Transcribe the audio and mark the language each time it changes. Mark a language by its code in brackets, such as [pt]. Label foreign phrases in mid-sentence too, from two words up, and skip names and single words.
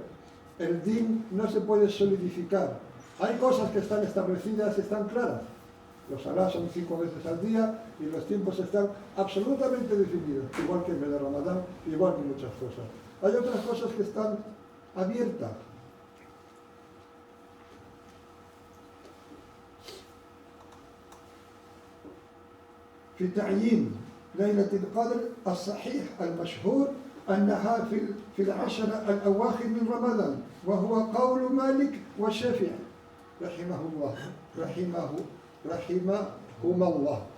[es] El din no se puede solidificar. Hay cosas que están establecidas y están claras. Los salás son 5 veces al día y los tiempos están absolutamente definidos, igual que el mes de Ramadán, igual que muchas cosas. Hay otras cosas que están abiertas. [ar] في تعيين ليلة القدر الصحيح المشهور أنها في العشر الأواخر من رمضان، وهو قول مالك والشافعي رحمهما الله.